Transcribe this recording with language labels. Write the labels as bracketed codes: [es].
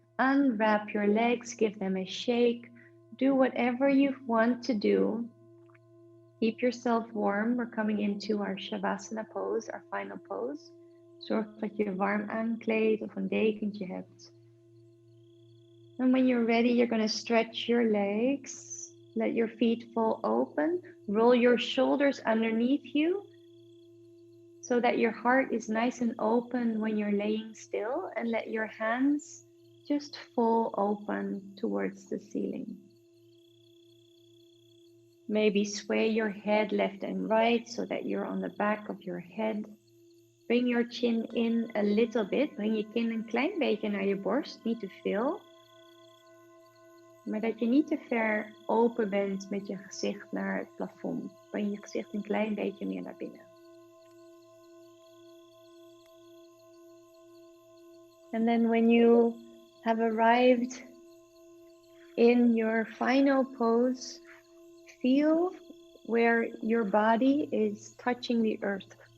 [en] Unwrap your legs, give them a shake. Do whatever you want to do. Keep yourself warm. We're coming into our Shavasana pose, our final pose. [nl] Zorg dat je warm aankleedt of een dekentje hebt. [en] And when you're ready, you're going to stretch your legs. Let your feet fall open. Roll your shoulders underneath you so that your heart is nice and open when you're laying still, and let your hands just fall open towards the ceiling. Maybe sway your head left and right so that you're on the back of your head. Bring your chin in a little bit. [nl] Breng je kin een klein beetje naar je borst, niet te veel. Maar dat je niet te ver open bent met je gezicht naar het plafond. Breng je gezicht een klein beetje meer naar binnen. [en] And then when you have arrived in your final pose, feel where your body is touching the earth.